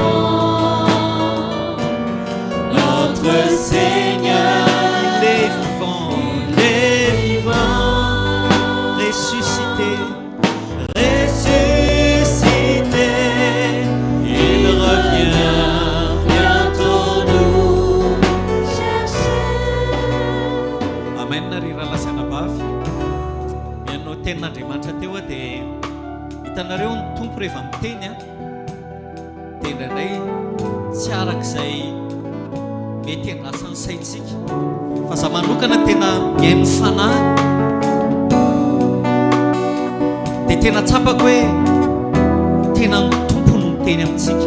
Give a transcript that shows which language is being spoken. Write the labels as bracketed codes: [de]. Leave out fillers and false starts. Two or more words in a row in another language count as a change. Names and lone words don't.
[fr] Notre Seigneur, il est vivant, ressuscité, il revient bientôt nous chercher. Amen. [mg] Narira lasana bavy mianao tenin'Andriamanitra teo dia hitanareo ny tompo rehefa miteny dia indraindray tsy arak'izay mety andrasan'ny saintsika fa za manokana tena mihaino fanahy dia tena tsapako hoe tena ny tompo no miteny amintsika.